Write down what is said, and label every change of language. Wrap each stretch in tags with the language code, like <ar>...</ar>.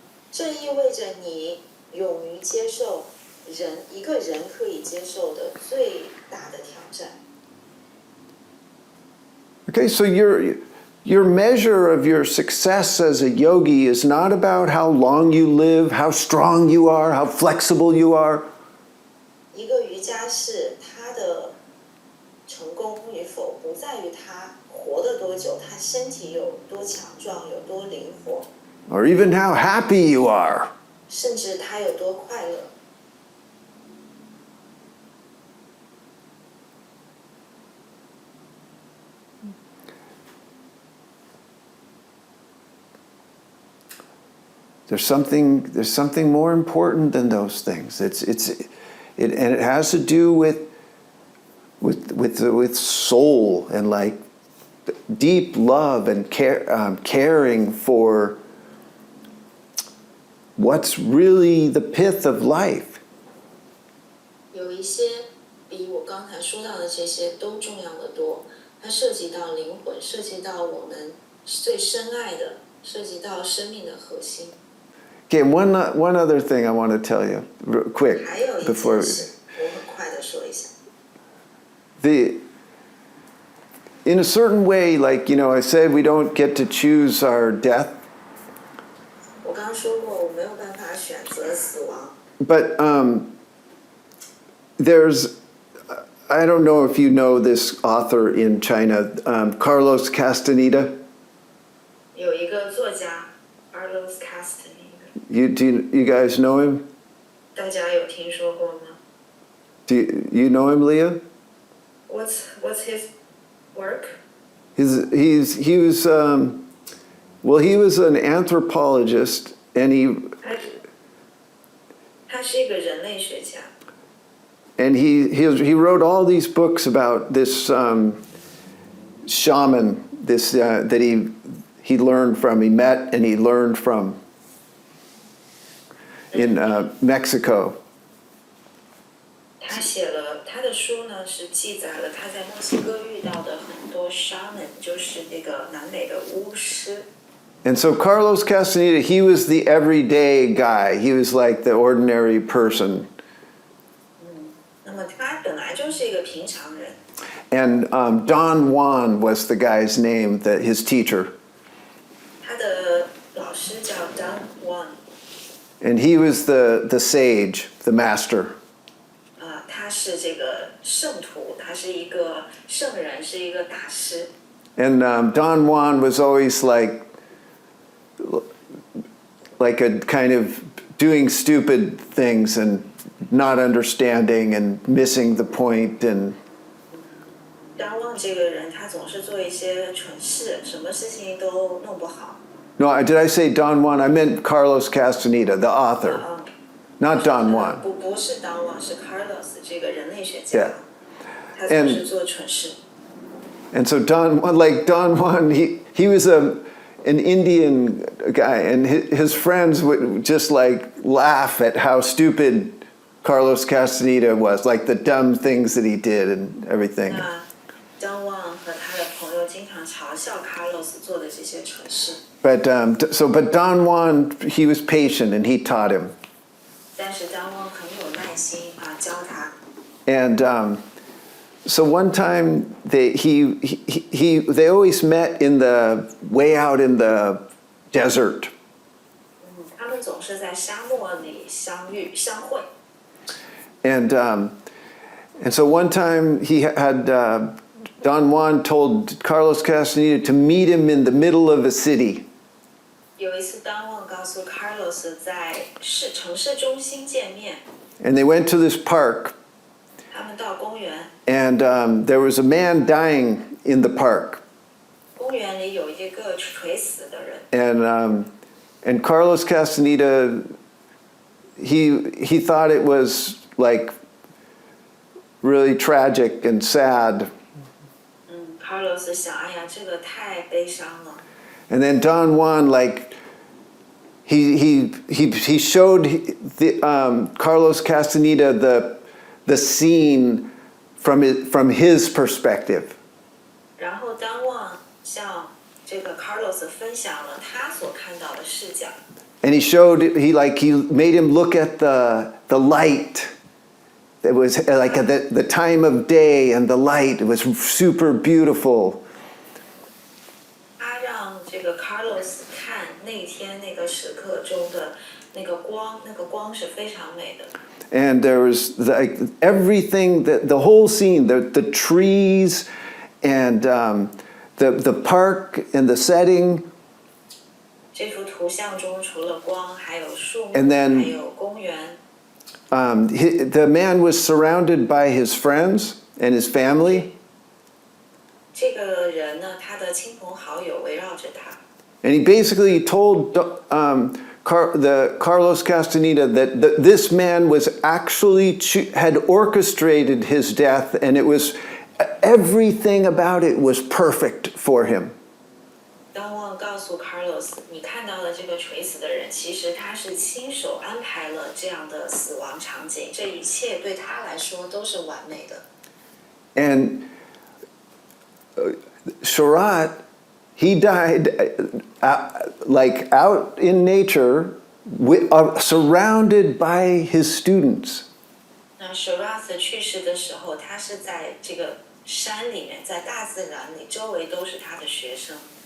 <zh>这意味着你勇于接受一个人可以接受的最大的挑战。</zh> <en>Okay, so your measure of your success as a yogi is not about how long you live, how strong you are, how flexible you are.</en> <zh>一个瑜伽士，他的成功与否不在于他活得多久，他身体有多强壮，有多灵活，</zh> <en>Or even how happy you are.</en> <zh>甚至他有多快乐。</zh> <en>There's something more important than those things. And it has to do with soul and like deep love and caring for what's really the pith of life.</en> <zh>有一些比我刚才说到的这些都重要的多，它涉及到灵魂，涉及到我们最深爱的，涉及到生命的核心。</zh> <en>Okay, one other thing I want to tell you, real quick,</en> <zh>还有一</zh> <en>before</en> <zh>件事，我很快的说一下。</zh> <en>in a certain way, like, I said, we don't get to choose our death.</en> <zh>我刚刚说过，我没有办法选择死亡。</zh> <en>But there's I don't know if you know this author in China, Carlos Castaneda.</en> <zh>有一个作家 Carlos Castaneda，</zh> <en>You guys know him?</en> <zh>大家有听说过吗？</zh> <en>Do you know him, Leah? What's his work? He was well, he was an anthropologist, and</en> <zh>他是一个人类学家。</zh> <en>he wrote all these books about this shaman, this that he learned from, he met and he learned from in Mexico.</en> <zh>他写了他的书呢，是记载了他在墨西哥遇到的很多 shaman， 就是那个南美的巫师。</zh> <en>And so Carlos Castaneda, he was the everyday guy. He was like the ordinary person.</en> <zh>那么他本来就是一个平常人。</zh> <en>And Don Juan was the guy's name, that his teacher.</en> <zh>他的老师叫 Don Juan。</zh> <en>And he was the sage, the master.</en> <zh>他是这个圣徒，他是一个圣人，是一个大师。</zh> <en>And Don Juan was always like a kind of doing stupid things and not understanding and missing the point and.</en> <zh>Don Juan 这个人，他总是做一些蠢事，什么事情都弄不好。</zh> <en>No, did I say Don Juan? I meant Carlos Castaneda, the author, not Don Juan.</en> <zh>不是 Don Juan，是 Carlos 这个人类学</zh> <en>Yeah.</en> <zh>家。他总是做蠢事。</zh> <en>And so Don Juan, he was an Indian guy, and his friends would just like laugh at how stupid Carlos Castaneda was, like the dumb things that he did and everything.</en> <zh>Don Juan 和他的朋友经常嘲笑 Carlos 做的这些蠢事。</zh> <en>But Don Juan, he was patient and he taught him.</en> <zh>但是 Don Juan 很有耐心教他。</zh> <en>And so one time they always met way out in the desert.</en> <zh>他们总是在沙漠里相会。</zh> <en>And so one time he had Don Juan told Carlos Castaneda to meet him in the middle of a city.</en> <zh>有一次 Don Juan 告诉 Carlos 在城市中心见面。</zh> <en>And they went to this park.</en> <zh>他们到公园。</zh> <en>And there was a man dying in the park.</en> <zh>公园里有一个垂死的人。</zh> <en>And Carlos Castaneda, he thought it was like really tragic and sad.</en> <zh>Carlos 想，哎呀，这个太悲伤了。</zh> <en>And then Don Juan, like, he showed Carlos Castaneda the scene from his perspective.</en> <zh>然后 Don Juan 向这个 Carlos 分享了他所看到的视角。</zh> <en>And he made him look at the light. It was like the time of day and the light. It was super beautiful.</en> <zh>他让这个 Carlos 看那天那个时刻中的那个光是非常美的。</zh> <en>And there was like everything, the whole scene, the trees and the park and the setting.</en> <zh>这幅图像中除了光，还有树木，</zh> <en>And then</en> <zh>还有公园。</zh> <en>The man was surrounded by his friends and his family.</en> <zh>这个人呢，他的亲朋好友围绕着他。</zh> <en>And he basically told Carlos Castaneda that this man was actually had orchestrated his death, and it was everything about it was perfect for him.</en> <zh>Don Juan 告诉 Carlos， 你看到的这个垂死的人，其实他是亲手安排了这样的死亡场景，这一切对他来说都是完美的。</zh> <en>And Sharath, he died like out in nature, surrounded by his students.</en> <zh>那 Sharath 去世的时候，他是在这个山里面，在大自然里，周围都是他的学生。</zh>